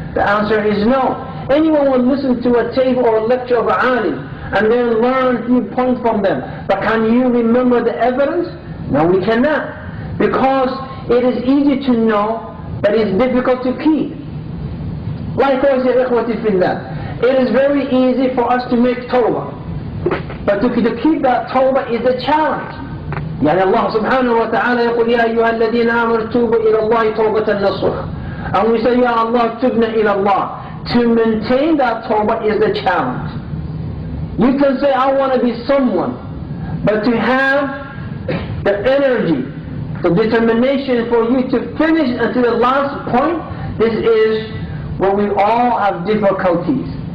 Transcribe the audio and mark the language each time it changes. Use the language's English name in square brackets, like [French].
[English] The answer is no. Anyone will listen to a tape or a lecture of a alim and then learn a few points from them, but can you remember the evidence? No, we cannot. Because it is easy to know, but it's difficult to keep. Likewise, [Arabic] ya ikhwati fillah, [English] It is very easy for us to make tawbah, but to keep that tawbah is a challenge. [Arabic] يعني Allah subhanahu wa ta'ala يقول يا أيها الذين آمنوا توبوا إلى الله توبة نصوحا. [English] And we say, [Arabic] Ya Allah, tubna ila Allah. [English] To maintain that tawbah is a challenge. You can say, I want to be someone, but to have the energy, the determination for you to finish until the last point, this is where we all have difficulties.